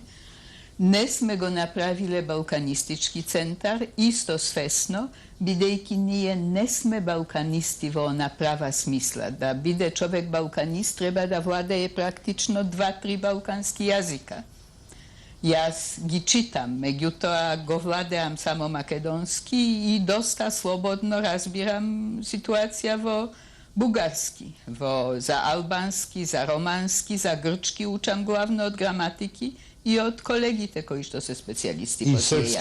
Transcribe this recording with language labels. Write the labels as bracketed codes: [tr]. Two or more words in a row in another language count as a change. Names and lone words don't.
[mk] Не сме го направиле балканистички центар, исто свесно, бидејќи ние не сме балканисти во она права смисла. Да биде човек балканист, треба да владее практично 2-3 балкански јазика. Jaz gi čitam, međutim go vladam samo makedonski i dosta slobodno razbiram situacija vo bugarski, za albanski, za romanski, za grčki učam glavno od gramatiki i od kolegite koji što se specijalisti po tije jazici.